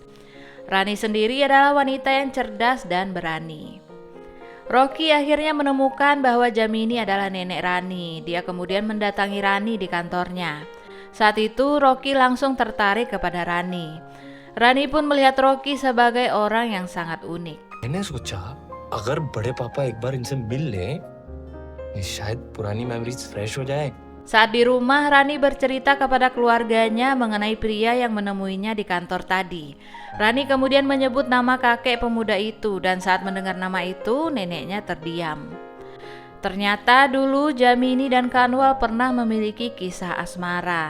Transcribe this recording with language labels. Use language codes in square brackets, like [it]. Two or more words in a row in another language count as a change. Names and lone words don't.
[id] Rani sendiri adalah wanita yang cerdas dan berani. Rocky akhirnya menemukan bahwa Jamini adalah nenek Rani. Dia kemudian mendatangi Rani di kantornya. Saat itu Rocky langsung tertarik kepada Rani. Rani pun melihat Rocky sebagai orang yang sangat unik. [hi] मैंने सोचा अगर बड़े पापा एक बार इनसे मिल लें, शायद पुरानी [en] memories fresh [hi] हो जाए. [id] Saat di rumah, Rani bercerita kepada keluarganya mengenai pria yang menemuinya di kantor tadi. Rani kemudian menyebut nama kakek pemuda itu dan saat mendengar nama itu, neneknya terdiam. Ternyata dulu Jamini dan Kanwal pernah memiliki kisah asmara.